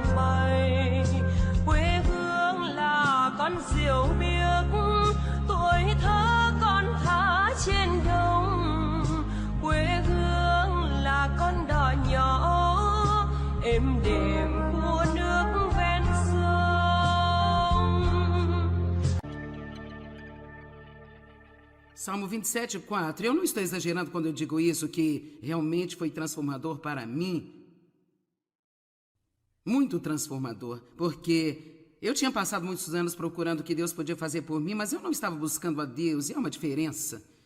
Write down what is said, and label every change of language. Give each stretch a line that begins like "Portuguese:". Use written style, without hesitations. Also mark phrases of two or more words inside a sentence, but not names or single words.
Vietnamese: bay, quê hương là con diều biếc, tuổi thơ con thả trên đồng, quê hương là con đò nhỏ êm đềm của nước ven sông.
Portuguese: Salmo 27:4. Eu não estou exagerando quando eu digo isso, que realmente foi transformador para mim. Muito transformador, porque eu tinha passado muitos anos procurando o que Deus podia fazer por mim, mas eu não estava buscando a Deus, e há uma diferença.